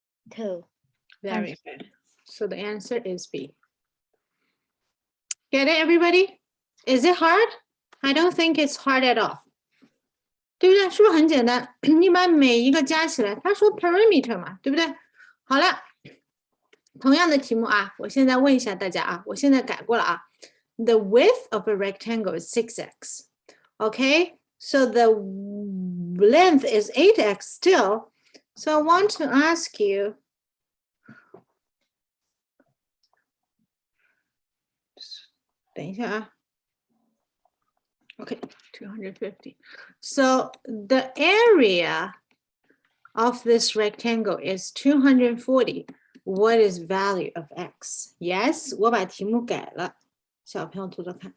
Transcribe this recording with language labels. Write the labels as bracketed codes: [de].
[en] 2. Very good. So the answer is B. Get it, everybody? Is it hard? I don't think it's hard at all. [zh] 对不对？是不是很简单？你把每一个加起来，他说 perimeter 嘛，对不对？好了，同样的题目啊，我现在问一下大家啊，我现在改过了啊。 [en] The width of a rectangle is 6x. Okay, so the length is 8x still. So I want to ask you, okay, 250. So the area of this rectangle is 240. What is value of x? [zh] Yes, 我把题目改了，小朋友做做看。